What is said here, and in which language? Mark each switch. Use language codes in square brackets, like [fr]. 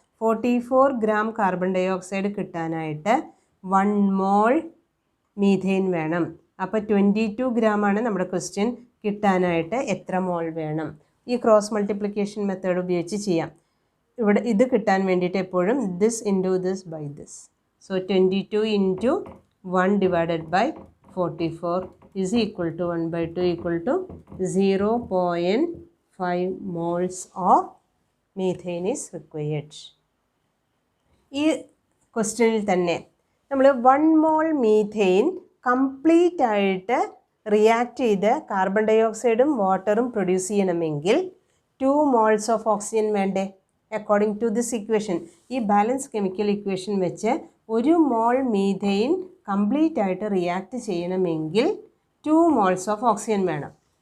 [ml] 44 gram carbon dye oxide കിട്ടാനായിട്ട് 1 മോൾ methane വേണം. അപ്പോൾ 22 ഗ്രാമാണ് നമ്മുടെ ക്വസ്റ്റ്യൻ. കിട്ടാനായിട്ട് എത്ര മോൾ വേണം? ഈ ക്രോസ് മൾട്ടിപ്ലിക്കേഷൻ മെത്തേഡ് ഉപയോഗിച്ച് ചെയ്യാം. ഇവിടെ ഇത് കിട്ടാൻ വേണ്ടിയിട്ട് എപ്പോഴും [en] this into this by this. So 22 into 1 divided by 44 is equal to 1/2 equal to 0.5 moles of methane is required. [ml] ഈ ക്വസ്റ്റ്യനിൽ തന്നെ നമ്മൾ 1 മോൾ മീഥെയിൻ കംപ്ലീറ്റ് ആയിട്ട് റിയാക്ട് ചെയ്ത് കാർബൺ ഡൈ ഓക്സൈഡും വാട്ടറും പ്രൊഡ്യൂസ് ചെയ്യണമെങ്കിൽ 2 മോൾസ് ഓഫ് ഓക്സിജൻ വേണ്ടേ? അക്കോർഡിംഗ് ടു ദിസ് ഇക്വേഷൻ, ഈ ബാലൻസ് കെമിക്കൽ ഇക്വേഷൻ വെച്ച് 1 മോൾ മീഥെയിൻ കംപ്ലീറ്റ് ആയിട്ട് റിയാക്ട് ചെയ്യണമെങ്കിൽ 2 മോൾസ് ഓഫ് ഓക്സിജൻ വേണം.